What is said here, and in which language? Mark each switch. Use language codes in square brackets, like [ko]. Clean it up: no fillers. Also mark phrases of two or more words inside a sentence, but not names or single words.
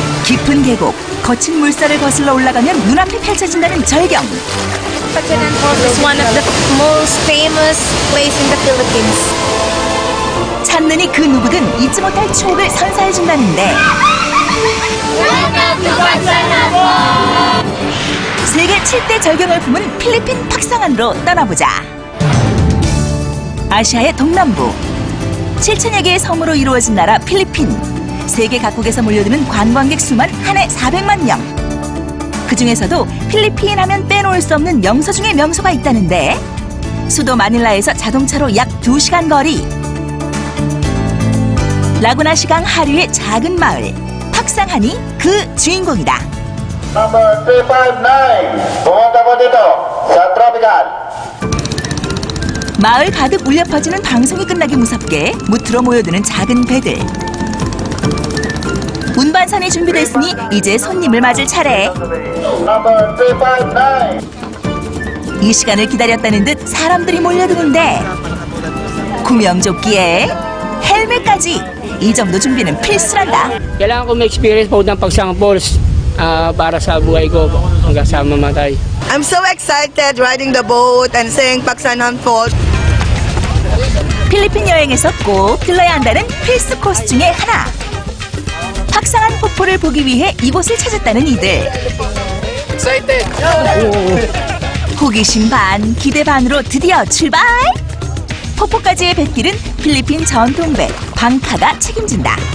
[ko] 깊은 계곡, 거친 물살을 거슬러 올라가면 눈앞에 펼쳐진다는 절경. [en] Pagsanan Falls is one of the most famous place in the Philippines. [ko] 찾느니 그 누구든 잊지 못할 추억을 선사해준다는데 세계 7대 절경을 품은 필리핀 팍상안으로 떠나보자. 아시아의 동남부 7천여 개의 섬으로 이루어진 나라 필리핀. 세계 각국에서 몰려드는 관광객 수만 한 해 400만 명. 그중에서도 필리핀 하면 빼놓을 수 없는 명소 중에 명소가 있다는데 수도 마닐라에서 자동차로 약 2시간 거리. 라구나 시강 하류의 작은 마을 팍상안이 그 주인공이다. [tl] Number 359, pumunta po dito sa Tropical. [ko] 마을 가득 울려 퍼지는 방송이 끝나기 무섭게 무트로 모여드는 작은 배들. 운반선이 준비됐으니 이제 손님을 맞을 차례. Number 359. 이 시간을 기다렸다는 듯 사람들이 몰려드는데 구명조끼에 헬멧까지. 이 정도 준비는 필수란다. [tl] Kailangan ko ma-experience po ng Pagsangan Falls para sa buhay ko hanggang sa mamatay. [en] I'm so excited riding the boat and seeing Pagsangan Falls. [ko] 필리핀 여행에서 꼭 들러야 한다는 필수 코스 중에 하나. 팍상안 폭포를 보기 위해 이곳을 찾았다는 이들. Excited! 호기심 반, 기대 반으로 드디어 출발! 폭포까지의 뱃길은 필리핀 전통배 방카가 책임진다.